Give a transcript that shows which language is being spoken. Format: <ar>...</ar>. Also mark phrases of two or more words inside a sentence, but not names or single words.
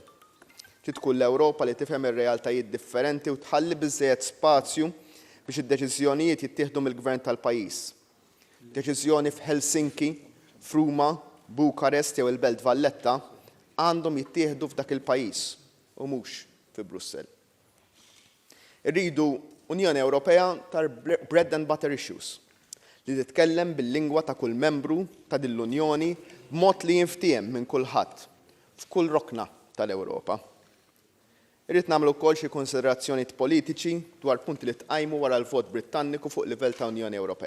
<mt>Trid tkun l-Ewropa li tifhem ir-realtajiet differenti u tħalli biżżejjed spazju biex id-deċiżjonijiet jittieħdu mill-gvern tal-pajjiż. Deċiżjoni f'Helsinki, f'Ruma, Bukarest jew il-Belt Valletta għandhom jittieħdu f'dak il-pajjiż u mhux fi Brussell. Irridu Unjoni Ewropea tar</mt> <en>bread and butter issues</en> <mt>li titkellem bil-lingwa ta' kull membru ta' din l-Unjoni b'mod li jinftiem minn kulħadd f'kull rokna tal-Ewropa. Irrid nagħmlu wkoll xi konsiderazzjonijiet politiċi dwar punti li tqajmu wara l-vot Brittanniku fuq livell ta' Unjoni Ewropea.</mt>